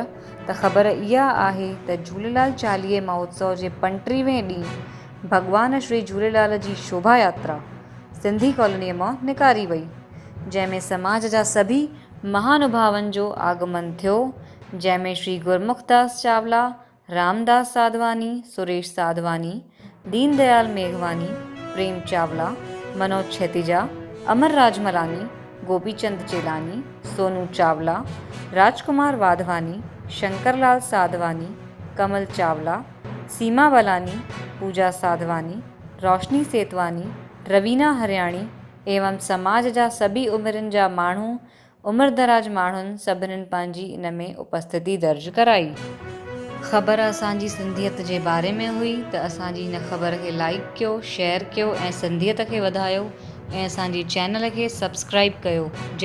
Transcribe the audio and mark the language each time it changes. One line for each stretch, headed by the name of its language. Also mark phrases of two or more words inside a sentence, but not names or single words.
Sindhi: त ख़बर इहा आहे त झूलेलाल चालीहे महोत्सव जे 35वें ॾींहुं भॻवान श्री झूलेलाल जी शोभा यात्रा सिंधी कॉलोनीअ मां निकारी वई, जंहिंमें समाज जा सभी महानुभावनि जो आगमन थियो, जंहिंमें श्री गुरमुखदास चावला, रामदास साधवानी, सुरेश साधवानी, दीनदयाल मेघवानी, प्रेम चावला, मनोज छेतीजा, अमर राजमलानी, गोपीचंद चेलानी, सोनू चावला, राजकुमार वाधवानी, शंकरलाल साधवानी, कमल चावला, सीमा बलानी, पूजा साधवानी, रोशनी सेतवानी, रवीना हरियाणी एवं समाज जा सभी उमिरिन जा माण्हू, उमिरदराज माण्हुनि सभिनीनि पंहिंजी इन में उपस्थिति दर्ज कराई। ख़बर असांजी सिंधियत जे बारे में हुई त असांजी इन ख़बर खे लाइक कयो, शेयर कयो ऐं सिंधियत खे वधायो ऐं असांजी चैनल खे सब्सक्राइब कयो।